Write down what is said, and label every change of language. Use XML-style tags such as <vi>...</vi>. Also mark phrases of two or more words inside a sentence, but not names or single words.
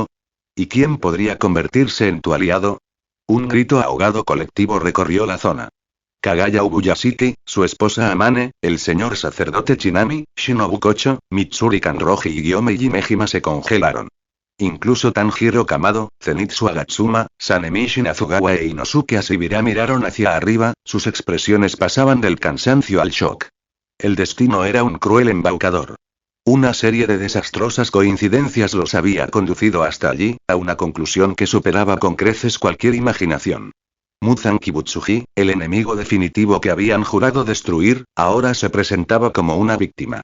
<es>¿Y quién podría convertirse en tu aliado? Un grito ahogado colectivo recorrió la zona. Kagaya Ubuyashiki, su esposa Amane, el señor sacerdote Chinami, Shinobu Kocho, Mitsuri Kanroji y Gyome Jimejima se congelaron. Incluso Tanjiro Kamado, Zenitsu Agatsuma, Sanemi Shinazugawa e Inosuke Asibira miraron hacia arriba, sus expresiones pasaban del cansancio al shock. El destino era un cruel embaucador. Una serie de desastrosas coincidencias los había conducido hasta allí, a una conclusión que superaba con creces cualquier imaginación. Muzan Kibutsuji, el enemigo definitivo que habían jurado destruir, ahora se presentaba como una víctima.</es>